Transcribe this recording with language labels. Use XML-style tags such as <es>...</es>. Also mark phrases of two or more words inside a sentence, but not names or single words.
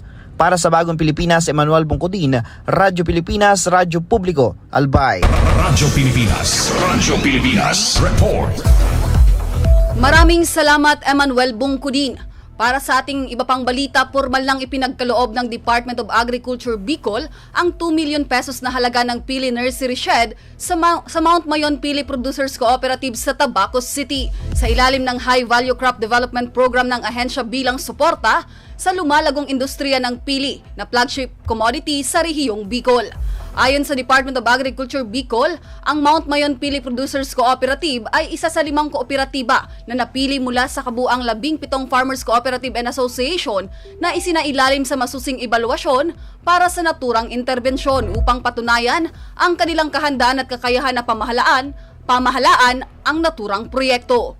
<tl>Para sa Bagong Pilipinas, Emmanuel Bungkudin, Radyo Pilipinas, Radyo Publiko, Albay. Radyo Pilipinas Report. Maraming salamat Emmanuel Bungkudin. Para sa ating iba pang balita, formal lang ipinagkaloob ng Department of Agriculture Bicol ang 2 million pesos na halaga ng Pili Nursery Shed sa Mount Mayon Pili Producers Cooperative sa Tabacos City sa ilalim ng High Value Crop Development Program ng ahensya bilang suporta sa lumalagong industriya ng pili na</tl> <en>flagship commodity</en> <tl>sa rehiyong Bicol. Ayon sa Department of Agriculture Bicol, ang Mount Mayon Pili Producers Cooperative ay isa sa 5 kooperatiba na napili mula sa kabuang 17 Farmers Cooperative and Association na isinailalim sa masusing ebaluasyon para sa naturang interbensyon upang patunayan ang kanilang kahandaan at kakayahan na pamahalaan ang naturang proyekto.</tl>